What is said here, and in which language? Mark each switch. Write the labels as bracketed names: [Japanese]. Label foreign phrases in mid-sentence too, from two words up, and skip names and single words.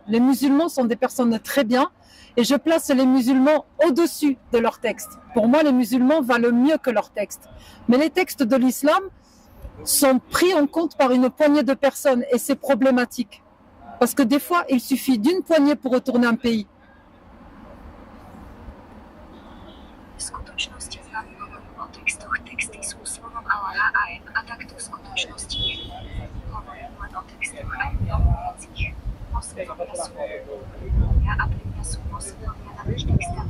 [French] Les musulmans sont des personnes très bien et je place les musulmans au-dessus de leurs textes. Pour moi, les musulmans valent mieux que leurs textes. Mais les textes de l'islam sont pris en compte par une poignée de personnes et c'est problématique. Parce que des fois, il suffit d'une poignée pour retourner un pays. [Slovak] V skutočnosti známy hovorím o textoch. Texty sú slovom Allaha a takto v skutočnosti je. Hovorím len o textoch a nie o veciach. Moslimovia sú moslimovia a pre mňa sú moslimovia na ich textami.